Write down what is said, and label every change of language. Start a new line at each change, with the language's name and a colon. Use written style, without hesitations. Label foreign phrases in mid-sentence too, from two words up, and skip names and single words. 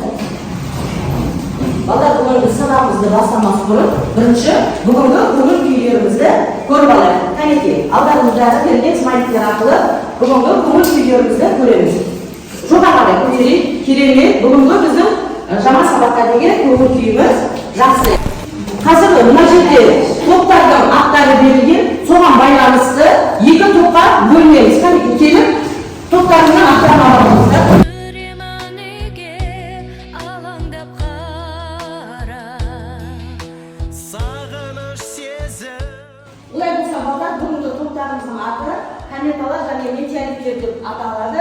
Kyrgyz: Балдар, бүгүнкү сабагыбызды баштамас бурун биринчи бүгүнкү көңүл күйдөрүбүздү көрүп алайлык. Канеки, алдарыңыздарда берилген смайликтер аркылуу бүгүнкү көңүл күйдөрүбүздү көрөбүз. Жогору көтөрүп, керемет, бүгүнкү биздин жаңа сабакка деген көңүл күйүбүз жакшы.
Kazakh: Қазір мына жерде топтардың аттары берілген, соған байланысты екі топқа бөлінеміз. Кәнекей, келіп топтарының аттарын аламыздар. Олай болса, балдар, бүгінгі топтарымыздың аты кометалар және метеориттер деп аталады.